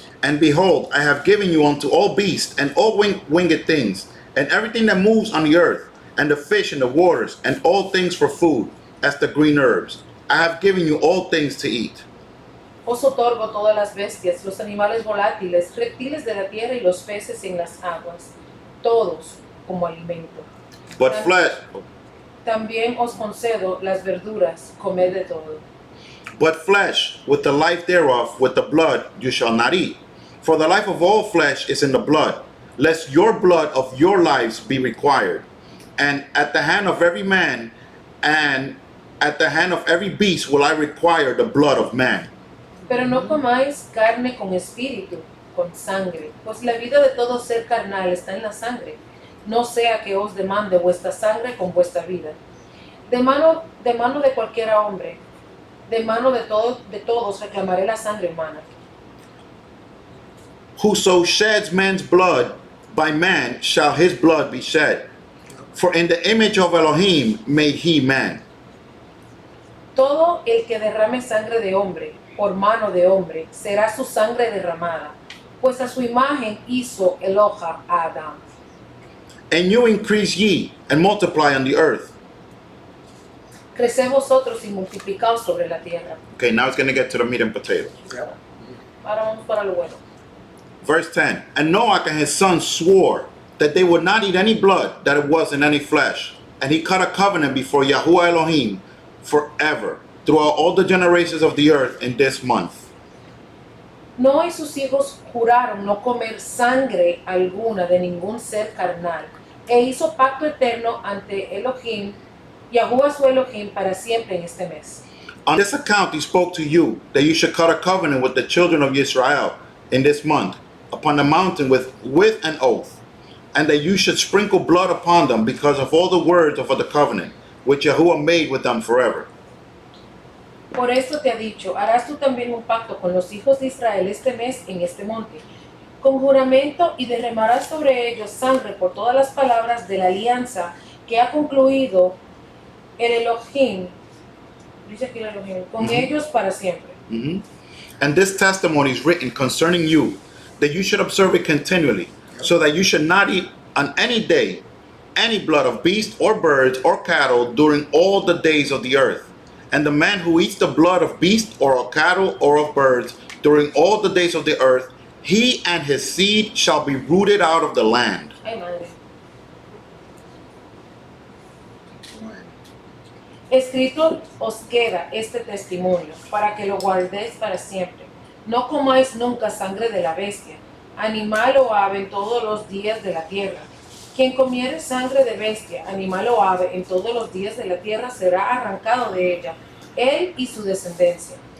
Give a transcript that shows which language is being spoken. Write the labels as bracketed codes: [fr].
[en] And behold, I have given you unto all beasts and all winged things, and everything that moves on the earth, and the fish in the waters, and all things for food, as the green herbs. I have given you all things to eat. [es] Os otorgo todas las bestias, los animales volátiles, reptiles de la tierra y los peces en las aguas, todos como alimento. [en] But flesh, [es] También os concedo las verduras, comed de todo. [en] but flesh, with the life thereof, with the blood, you shall not eat. For the life of all flesh is in the blood, lest your blood of your lives be required. And at the hand of every man, and at the hand of every beast will I require the blood of man. [es] Pero no comáis carne con espíritu, con sangre, pues la vida de todo ser carnal está en la sangre. No sea que os demande vuestra sangre con vuestra vida. De mano de cualquier hombre, de mano de todos reclamaré la sangre humana. [en] Whoso sheds man's blood, by man shall his blood be shed. For in the image of Elohim made he man. [es] Todo el que derrame sangre de hombre, por mano de hombre, será su sangre derramada, pues a su imagen hizo Eloha a Adán. [en] And you increase ye and multiply on the earth. [es] Creced vosotros y multiplicaos sobre la tierra. [en] Okay, now it's going to get to the meat and potatoes. [es] Ahora vamos para lo bueno. [en] Verse 10. And Noah and his sons swore that they would not eat any blood that it was in any flesh. And he cut a covenant before Yahuwah Elohim forever, throughout all the generations of the earth in this month. [es] Noé y sus hijos juraron no comer sangre alguna de ningún ser carnal, e hizo pacto eterno ante Elohim, Yahuwah su Elohim, para siempre en este mes. [en] On this account he spoke to you that you should cut a covenant with the children of Israel in this month, upon the mountain with an oath, and that you should sprinkle blood upon them because of all the words of the covenant, which Yahuwah made with them forever. [es] Por esto te ha dicho, harás tú también un pacto con los hijos de Israel este mes en este monte, con juramento, y derramarás sobre ellos sangre por todas las palabras de la alianza que ha concluido el Elohim, dice aquí el Elohim, con ellos para siempre. Mhm. [en] And this testimony is written concerning you, that you should observe it continually, so that you should not eat on any day any blood of beast or birds or cattle during all the days of the earth. And the man who eats the blood of beast or of cattle or of birds during all the days of the earth, he and his seed shall be rooted out of the land. [es] Ay, madre. Escrito os queda este testimonio, para que lo guardéis para siempre. No comáis nunca sangre de la bestia, animal o ave en todos los días de la tierra. Quien comiere sangre de bestia, animal o ave en todos los días de la tierra será arrancado de ella, él y su descendencia.